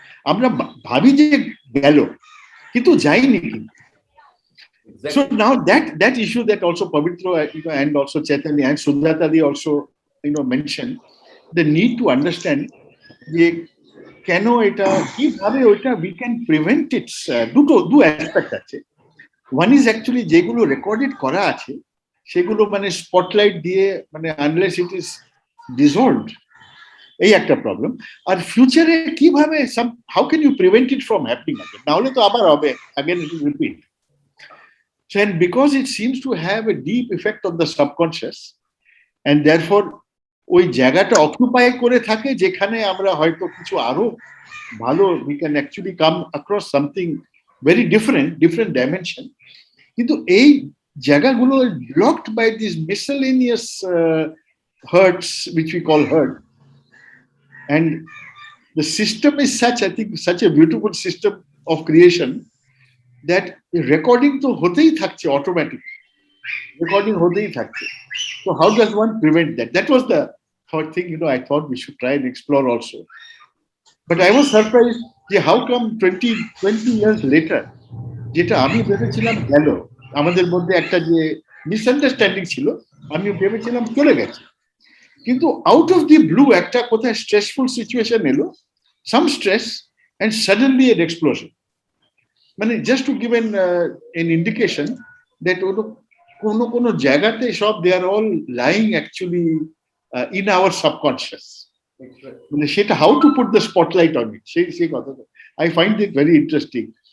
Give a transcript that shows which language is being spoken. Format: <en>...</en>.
<bn>Amra bhabi je gelo kintu jaini,</bn> <en>So now that issue that also Pavitra, and also Chaitanya and Sudhatadi also, mentioned the need to understand</en> <bn>যে কেন এটা কিভাবে ওইটা</bn> <en>we can prevent it.</en> <bn>দু aspect আছে.</bn> <en>One is actually</en> <bn>যেগুলো recorded করা আছে সেগুলো মানে স্পটলাইট দিয়ে মানে</bn> <en>unless it is dissolved,</en> <bn>এই একটা প্রবলেম। আর ফিউচারে কিভাবে</bn> <en>how can you prevent it from happening again,</en> <bn>নাহলে তো আবার হবে,</bn> <en>Again it will repeat. So, and because it seems to have a deep effect on the subconscious, and therefore</en> <bn>ওই জায়গাটা অকুপাই করে থাকে যেখানে আমরা হয়তো কিছু আরো ভালো</bn> <en>we can actually come across something very different dimension,</en> <bn>কিন্তু এই জায়গাগুলো</bn> <en>blocked by these miscellaneous hurts which we call hurt, and the system is such, I think, such a beautiful system of creation that recording to</en> <bn>hotei thakche,</bn> <en>automatic recording hotei thakche. So how does one prevent that? That was the third thing, I thought we should try and explore also. But I was surprised, how come 20 years later,</en> <bn>যেটা আমি ভেবেছিলাম গেল, আমাদের মধ্যে একটা যে misunderstanding ছিল, আমি ভেবেছিলাম চলে গেছে, কিন্তু</bn> <en>out of the blue</en> <bn>একটা কোথায়</bn> <en>stressful situation</en> <bn>এলো,</bn> <en>Some stress, and suddenly an explosion.</en> <bn>মানে</bn> <en>just to give an indication that</en> <bn>কোনো জায়গাতে সব</bn> <en>they are all lying actually in our subconscious.</en> <bn>মানে সেটা</bn> <en>how to put the spotlight on it,</en> <bn>সেই কথাটা</bn> <en>I find it very interesting.</en>